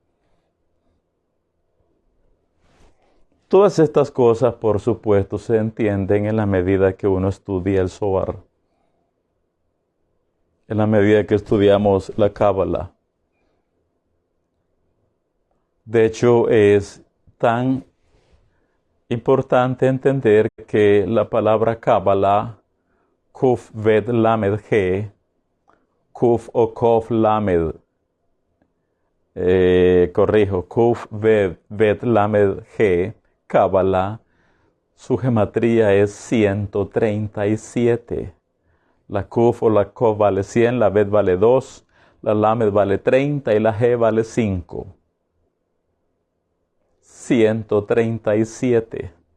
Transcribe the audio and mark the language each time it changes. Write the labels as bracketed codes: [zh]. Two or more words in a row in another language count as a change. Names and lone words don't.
[es] Todas estas cosas, por supuesto, se entienden en la medida que uno estudia el Zohar, en la medida que estudiamos la Cábala. De hecho, es tan importante entender que la palabra Cábala, Kuf Ved Lamed He, Kuf o Kof Lamed, Kuf Ved Lamed He, Cábala, su gematría es 137. La Kuf o la Kof vale 100, la Bet vale 2, la Lamed vale 30 y la He vale 5. 137.